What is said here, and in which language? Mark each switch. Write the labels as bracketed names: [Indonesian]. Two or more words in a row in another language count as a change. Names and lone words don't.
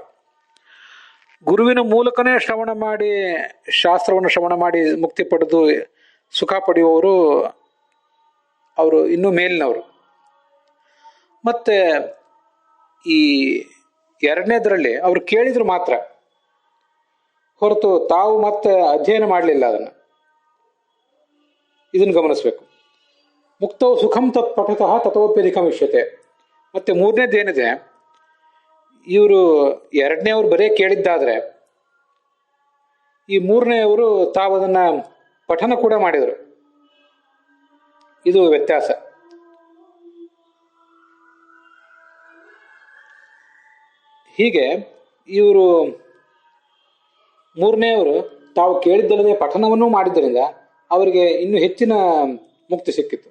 [Kannada] ಗುರುವಿನ ಮೂಲಕನೇ ಶ್ರವಣ ಮಾಡಿ, ಶಾಸ್ತ್ರವನ್ನು ಶ್ರವಣ ಮಾಡಿ ಮುಕ್ತಿ ಪಡೆದು ಸುಖ ಪಡೆಯುವವರು ಅವರು ಇನ್ನೂ ಮೇಲಿನವರು. ಮತ್ತೆ ಈ ಎರಡನೇದರಲ್ಲಿ ಅವರು ಕೇಳಿದ್ರು ಮಾತ್ರ, ಹೊರತು ತಾವು ಮತ್ತೆ ಅಧ್ಯಯನ ಮಾಡಲಿಲ್ಲ ಅದನ್ನು. ಇದನ್ನು ಗಮನಿಸಬೇಕು. [Sanskrit] ಮುಕ್ತೋ ಸುಖಂ ತತ್ ಪಠತಃ ತಥೋಪ್ಯಧಿಕಂ ಇಷ್ಯತೆ. [Kannada] ಮತ್ತೆ ಮೂರನೇದೇನಿದೆ, ಇವರು ಎರಡನೇವರು ಬರೇ ಕೇಳಿದ್ದಾದ್ರೆ, ಈ ಮೂರನೇವರು ತಾವು ಅದನ್ನ ಪಠನ ಕೂಡ ಮಾಡಿದರು. ಇದು ವ್ಯತ್ಯಾಸ. ಹೀಗೆ ಇವರು ಮೂರನೆಯವರು ತಾವು ಕೇಳಿದ್ದಲ್ಲದೆ ಪಠನವನ್ನೂ ಮಾಡಿದ್ದರಿಂದ ಅವರಿಗೆ ಇನ್ನೂ ಹೆಚ್ಚಿನ ಮುಕ್ತಿ ಸಿಕ್ಕಿತ್ತು.